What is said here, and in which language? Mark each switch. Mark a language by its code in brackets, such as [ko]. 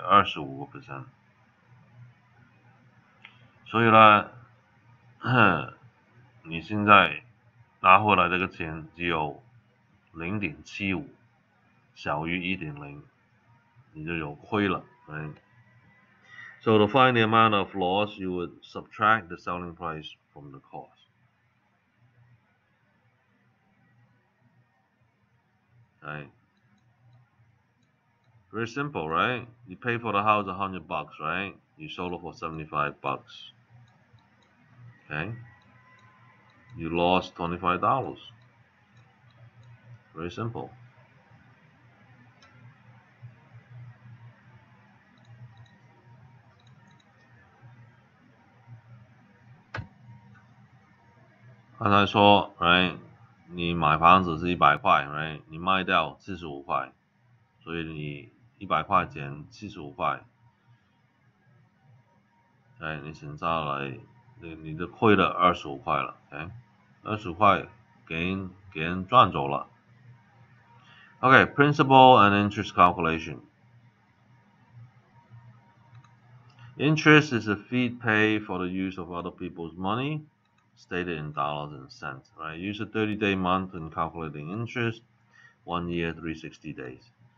[zh] 25%。所以呢，你现在拿回来这个钱只有0.75，小于1.0，你就有亏了 right? [en] So to find the amount of loss, you would subtract the selling price from the cost. Right? Very simple, right? You pay for the house $100, right? You sold it for $75. Okay? You lost $25. Very simple. [zh] 刚才说 ，right？你买房子是100块 ，right？ 你卖掉75块，所以你100块减75块，哎，你省下来，你就亏了25块了 ，OK？ 25块给人赚走了。 [en] Okay, principal and interest calculation. Interest is a fee paid for the use of other people's money, stated in dollars and cents. Right? Use a 30-day month in calculating interest. 1 year, 360 days.